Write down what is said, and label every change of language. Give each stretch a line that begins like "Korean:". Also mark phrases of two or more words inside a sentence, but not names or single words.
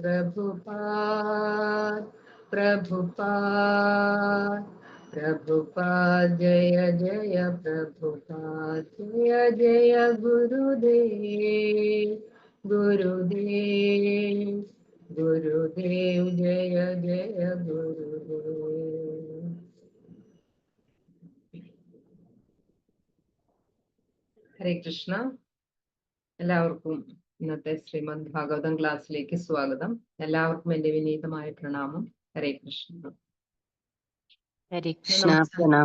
Hindi: प्रभुपाद जय जय प्रभुपाद जय जय गुरुदेव जय जय गुरुदेव.
Malayalam: ഹരേ കൃഷ്ണ. എല്ലാവർക്കും ഇന്നത്തെ ശ്രീമദ് ഭാഗവതം ക്ലാസ്സിലേക്ക് സ്വാഗതം. എല്ലാവർക്കും എൻ്റെ വിനീതമായ പ്രണാമം. ഹരേ കൃഷ്ണ. ഹരേ കൃഷ്ണ. പ്രണാമം.